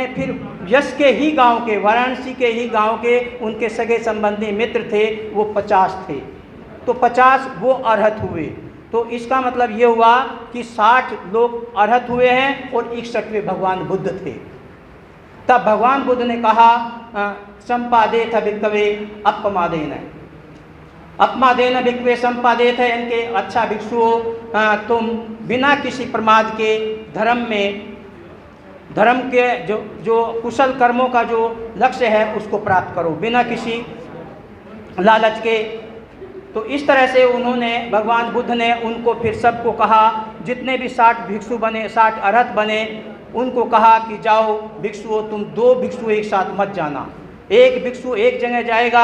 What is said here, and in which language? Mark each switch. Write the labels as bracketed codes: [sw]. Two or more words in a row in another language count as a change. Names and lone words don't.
[hi] फिर यश के ही गांव के, वाराणसी के ही गांव के उनके सगे संबंधी मित्र थे, वो 50 थे। तो 50 वो अरहत हुए। तो इसका मतलब ये हुआ कि 60 लोग अरहत हुए हैं और 61वें भगवान बुद्ध थे। तब भगवान बुद्ध ने कहा [pi] संपादेत भिक्खवे अपमादेन, अपमादेन भिक्खवे संपादेत [hi] है, इनके अच्छा भिक्षुओं, तुम बिना किसी प्रमाद के धर्म के जो कुशल कर्मों का जो लक्ष्य है उसको प्राप्त करो, बिना किसी लालच के। तो इस तरह से उन्होंने, भगवान बुद्ध ने उनको फिर सबको कहा, जितने भी 60 भिक्षु बने, 60 अरहत बने, उनको कहा कि जाओ भिक्षुओं, तुम 2 भिक्षु एक साथ मत जाना, एक भिक्षु एक जगह जाएगा।